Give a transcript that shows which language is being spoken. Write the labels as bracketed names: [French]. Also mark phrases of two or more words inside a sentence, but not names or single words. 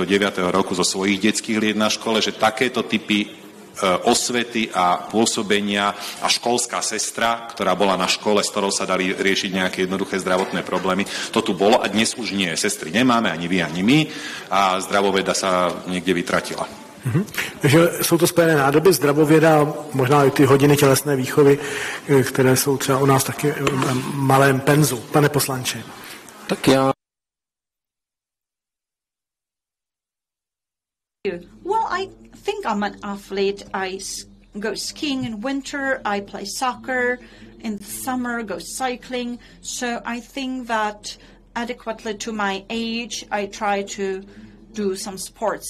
[Slovak] roku, zo svojich detských liet na škole, že takéto typy osvety a pôsobenia a školská sestra, ktorá bola na škole, s ktorou sa dali riešiť nejaké jednoduché zdravotné problémy, to tu bolo a dnes už nie. Sestry nemáme, ani vy, ani my a zdravoveda sa niekde vytratila. [Czech] Takže jsou to spojené nádoby, zdravověda, možná i ty hodiny tělesné výchovy, které jsou třeba u nás taky malém penzu. Pane poslanče. Tak já... [English] Well, I think I'm an athlete. I go skiing in winter, I play soccer, in the summer go cycling. So I think that adequately to my age, I try to do some sports.